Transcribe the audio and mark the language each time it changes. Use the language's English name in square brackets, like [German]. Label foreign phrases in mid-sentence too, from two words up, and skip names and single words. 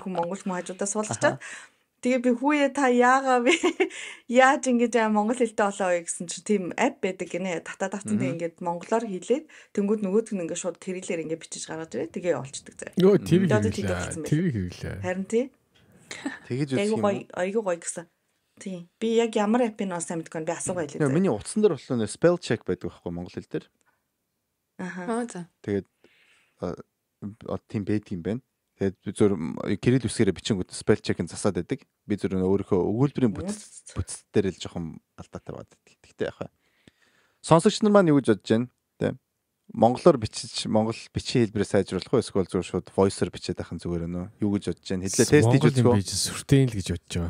[Mongolian] Өөр хүн монгол хүн хажуудаа суулгачаад. Тэгээ би хүүе та яагаа би яаж ингэж монгол хэлтэй болоо вэ гэсэн чинь тийм app байдаг гинэ. Татаад авсан тэг ингээд монголоор хийлээд тэнгууд нөгөөдг нь ингээд шууд кириллээр ингээд бичиж гаргаж ирээ. Тэгээ олчдаг заа. Йоо тэр Одоо тийм болсон байх. тэр хэрэглээ. Харин тий. Тэгэж үзэх юм уу? Айгуу гоё гэсэн. Тийм. Би яг ямар app-ийг нөө сайн мэдгүй би асуугаа хэлээ. Миний утсан дээр болохоор [English] spell check [Mongolian] байдаг байхгүй монгол хэл дээр. Аха. За. Тэгээд тийм байд юм байна. Тэгээд би зөв кирилл үсгээрээ бичингүүд [English] spell check- [Mongolian] ын засаад байдаг. Би зөв өөрийнхөө өгүүлбэрийн бүтц дээр л жоохон алдаатай баад. Гэхдээ яах вэ? Сонсогч нар маань юу гэж бодож байна? Тэ? Монголоор бичиж монгол бичгийн хэлбэрээ сайжруулах уу эсвэл зөв шууд voice-оор бичээд ахын зүгээр өнөө? Юу гэж бодож байна? Хэдлээ тест хийж үзэх үү? Би сүртэй л гэж бодож байгаа.